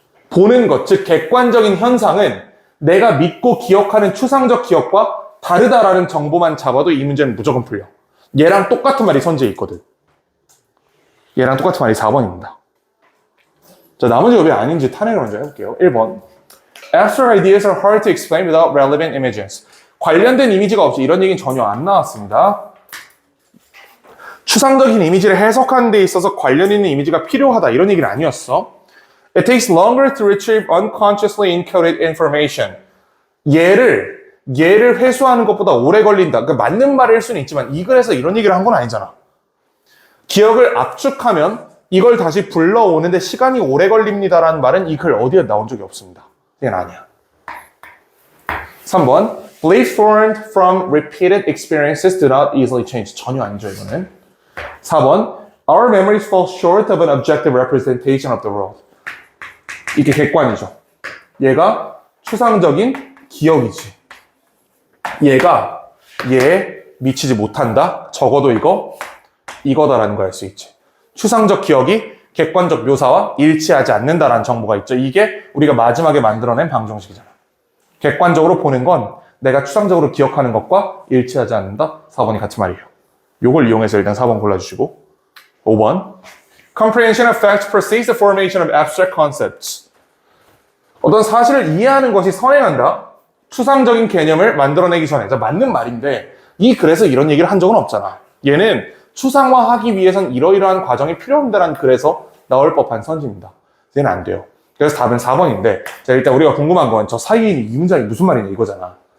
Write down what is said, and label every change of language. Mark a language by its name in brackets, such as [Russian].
[Korean] 보는 것, 즉 객관적인 현상은 내가 믿고 기억하는 추상적 기억과 다르다라는 정보만 잡아도 이 문제는 무조건 풀려. 얘랑 똑같은 말이 선지에 있거든. 얘랑 똑같은 말이 4번입니다. 자, 나머지가 왜 아닌지 탄핵을 먼저 해볼게요. 1번. [English] Abstract ideas are hard to explain without relevant images. [Korean] 관련된 이미지가 없이 이런 얘기는 전혀 안 나왔습니다. 추상적인 이미지를 해석하는 데 있어서 관련 있는 이미지가 필요하다. 이런 얘기는 아니었어. [English] It takes longer to retrieve unconsciously encoded information. [Korean] 얘를 회수하는 것보다 오래 걸린다. 그러니까 맞는 말일 수는 있지만 이 글에서 이런 얘기를 한 건 아니잖아. 기억을 압축하면 이걸 다시 불러오는데 시간이 오래 걸립니다라는 말은 이 글 어디에 나온 적이 없습니다. 이건 아니야. 3번. [English] Beliefs formed from repeated experiences do not easily change. [Korean] 전혀 아니죠, 이거는. 4번. [English] Our memories fall short of an objective representation of the world. [Korean] 이게 객관이죠. 얘가 추상적인 기억이지. 얘 미치지 못한다. 적어도 이거다라는 걸 알 수 있지. 추상적 기억이 객관적 묘사와 일치하지 않는다라는 정보가 있죠. 이게 우리가 마지막에 만들어낸 방정식이잖아. 객관적으로 보는 건 내가 추상적으로 기억하는 것과 일치하지 않는다. 4번이 같은 말이에요. 요걸 이용해서 일단 4번 골라주시고 5번 [English] Comprehension of facts precedes the formation of abstract concepts. [Korean] 어떤 사실을 이해하는 것이 선행한다. 추상적인 개념을 만들어내기 전에. 맞는 말인데 이 글에서 이런 얘기를 한 적은 없잖아. 얘는 추상화하기 위해선 이러이러한 과정이 필요합니다라는 글에서 나올 법한 선지입니다. 얘는 안 돼요. 그래서 답은 4번인데 자 일단 우리가 궁금한 건 저 사이에 있는 이 문장이 무슨 말이냐 이거잖아.